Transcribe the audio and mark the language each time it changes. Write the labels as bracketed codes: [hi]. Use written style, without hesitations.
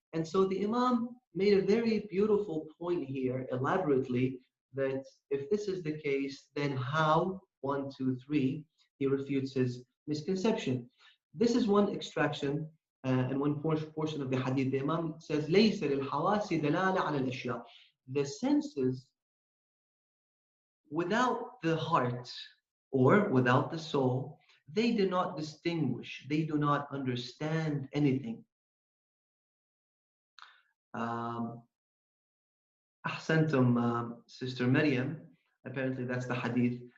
[en] And so the Imam made a very beautiful point here, elaborately, that if this is the case, then how? 1, 2, 3. He refutes his misconception. This is one extraction and one portion of the hadith. The Imam says, [ar] ليس للحواس دلالة على الأشياء. [en] The senses, without the heart or without the soul, they do not distinguish, they do not understand anything. Ahsantum, Sister Maryam, apparently that's the hadith.